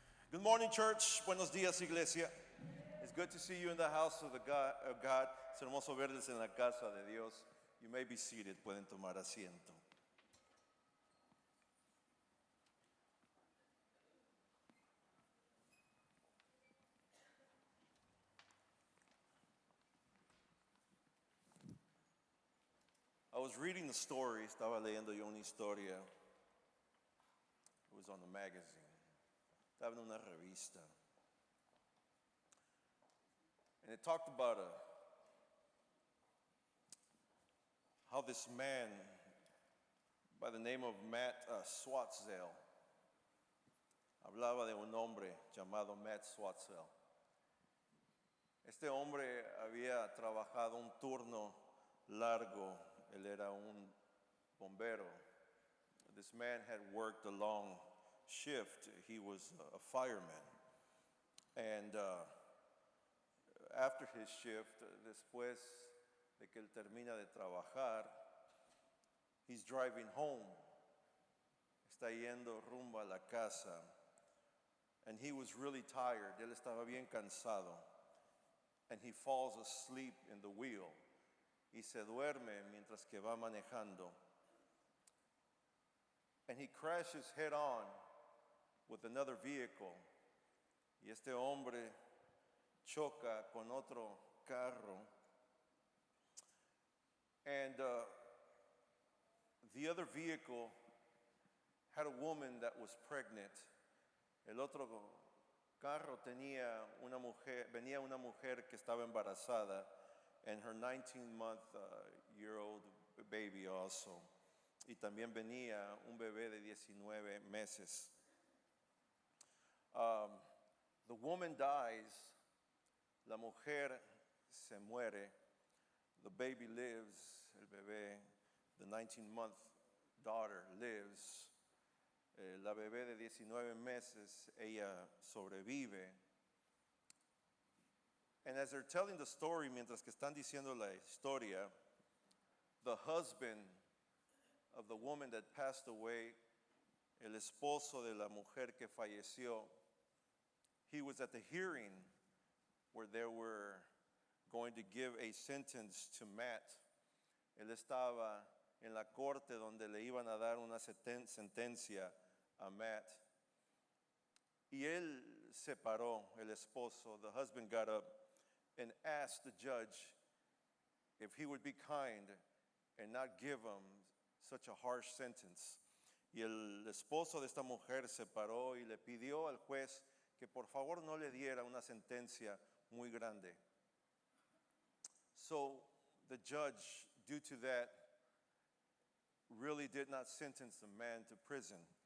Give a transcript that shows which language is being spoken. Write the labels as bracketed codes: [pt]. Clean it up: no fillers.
[en] Good morning, church. [es] Buenos días, iglesia. [en] It's good to see you in the house of God. [es] Es hermoso verles en la casa de Dios. [en] You may be seated. [es] Pueden tomar asiento. [en] I was reading the story. [es] Estaba leyendo yo una historia. [en] It was on the magazine. [es] Estaba en una revista. [en] And it talked about how this man by the name of Matt Swatzell, [es] hablaba de un hombre llamado Matt Swatzell. Este hombre había trabajado un turno largo. Él era un bombero. [en] This man had worked a long shift. He was a fireman. And after his shift, [es] después de que él termina de trabajar, [en] he's driving home. [es] Está yendo rumbo a la casa. [en] And he was really tired. [es] Él estaba bien cansado. [en] And he falls asleep in the wheel. [es] Y se duerme mientras que va manejando. [en] And he crashes head on with another vehicle. [es] Y este hombre choca con otro carro. [en] And the other vehicle had a woman that was pregnant. [es] El otro carro venía una mujer que estaba embarazada, [en] and her 19-month-year-old baby also. [es] y también venía un bebé de 19 meses. [en] The woman dies, [es] la mujer se muere, [en] the baby lives, [es] el bebé, [en] the 19-month daughter lives, [es] la bebé de 19 meses, ella sobrevive. [en] And as they're telling the story, [es] mientras que están diciendo la historia, [en] the husband of the woman that passed away, [es] el esposo de la mujer que falleció, [en] he was at the hearing where they were going to give a sentence to Matt. [es] Él estaba en la corte donde le iban a dar una sentencia a Matt. Y él se paró, el esposo, [en] the husband got up and asked the judge if he would be kind and not give him such a harsh sentence. [es] Y el esposo de esta mujer se paró y le pidió al juez que por favor no le diera una sentencia muy grande. [en] So the judge, due to that, really did not sentence the man to prison.